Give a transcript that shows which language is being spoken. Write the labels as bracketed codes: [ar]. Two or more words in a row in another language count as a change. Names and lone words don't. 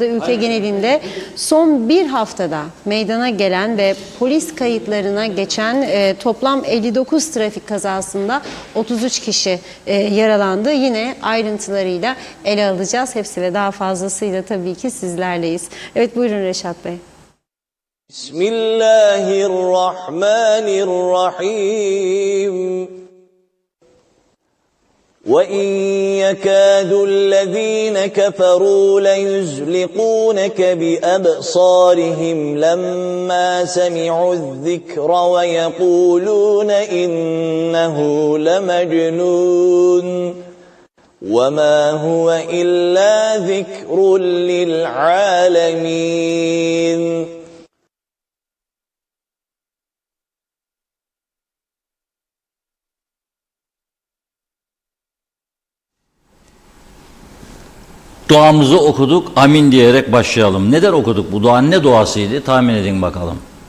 [tr] Ülke genelinde son bir haftada meydana gelen ve polis kayıtlarına geçen toplam 59 trafik kazasında 33 kişi yaralandı. Yine ayrıntılarıyla ele alacağız. Hepsi ve daha fazlasıyla tabii ki sizlerleyiz. Evet, buyurun Reşat Bey. Bismillahirrahmanirrahim. [ar] وَإِنْ يَكَادُ الَّذ۪ينَ كَفَرُوا لَيُزْلِقُونَكَ بِأَبْصَارِهِمْ لَمَّا سَمِعُوا الذِّكْرَ وَيَقُولُونَ إِنَّهُ لَمَجْنُونَ وَمَا هُوَ إِلَّا ذِكْرٌ لِلْعَالَمِينَ. [tr] Duamızı okuduk, amin diyerek başlayalım. Neden okuduk? Bu dua ne duasıydı? Tahmin edin bakalım.